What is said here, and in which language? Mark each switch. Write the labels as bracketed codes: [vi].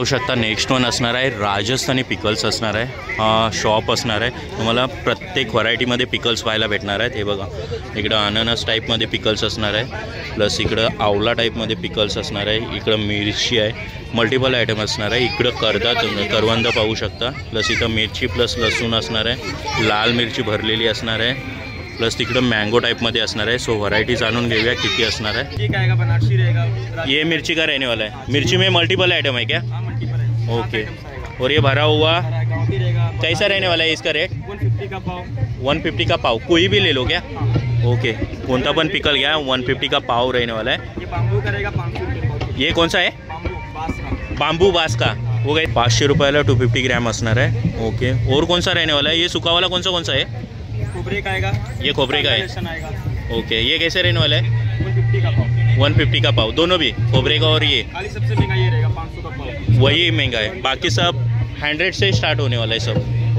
[mr] पाहू शकता next one असणार आहे राजस्थानी पिकल्स असणार आहे. हा शॉप असणार आहे, तुम्हाला प्रत्येक व्हरायटीमध्ये पिकल्स पाहायला भेटणार आहेत. हे बघा इकडं अननस टाईपमध्ये पिकल्स असणार आहे, प्लस इकडं आवला टाईपमध्ये पिकल्स असणार आहे, इकडं मिरची आहे, मल्टिपल आयटम असणार आहे. इकडं करवंद पाहू शकता, प्लस इथं मिरची प्लस लसूण असणार आहे, लाल मिरची भरलेली असणार आहे, प्लस तिकडं मँगो टाइपमध्ये असणार आहे. सो व्हरायटी जाणून घेऊया किती असणार आहे. [hi] ठीक आएगा, बनारसी रहेगा. ये मिर्ची का रहने वाला है. मिर्ची में मल्टीपल आइटम है क्या? हाँ मल्टीपल है. ओके. और ये भरा हुआ गाँव भी रहेगा. कैसा रहने वाला है इसका रेट? 150 का पाव. 150 का पाव, कोई भी ले लो क्या? [mr] ओके, कोणता पण पिकल घ्या, [hi] 150 का पाव रहने वाला है। ये बाम्बू का रहेगा 500 रुपये पाव। ये कौन सा है? बाम्बू बास का। बांबू बास का हो गए [mr] 500 रुपयाला 250 ग्रॅम असणार आहे। [hi] ओके, और कौन सा रहने वाला है? ये सूखा वाला कौन सा है? खोबरे का आएगा। ये खोबरे का है। आएगा। ओके, ये कैसे रहने वाला है? 150 का पाव। 150 का पाव, दोनों भी, खोबरे का और ये। खाली सबसे महंगा ये रहेगा 500 का पाव। वही महंगा है, बाकी सब 100 से स्टार्ट होने वाला है सब।